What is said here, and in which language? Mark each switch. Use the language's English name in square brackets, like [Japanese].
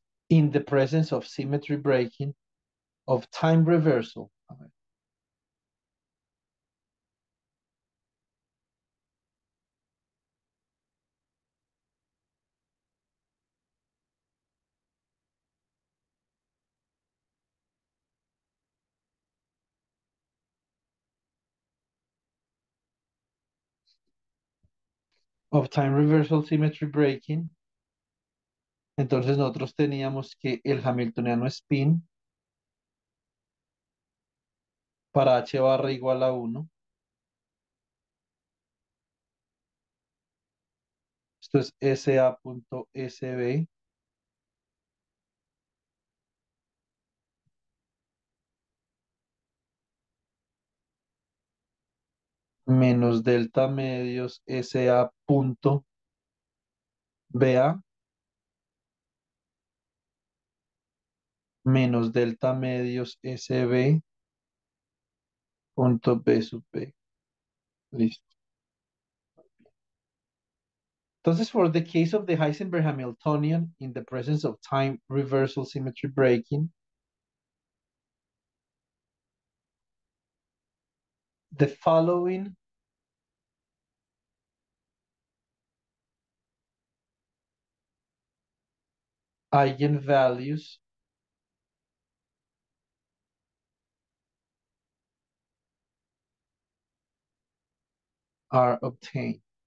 [English] in the presence of symmetry breaking, of time reversal, of time reversal symmetry breaking. [Spanish] Entonces nosotros teníamos que el hamiltoniano spin para h barra igual a 1. Esto es SA.SB menos delta medios SA.BA menos delta medios SB punto B sub B. Listo. Entonces, [English] for the case of the Heisenberg Hamiltonian in the presence of time reversal symmetry breaking, the following eigenvalues are obtained.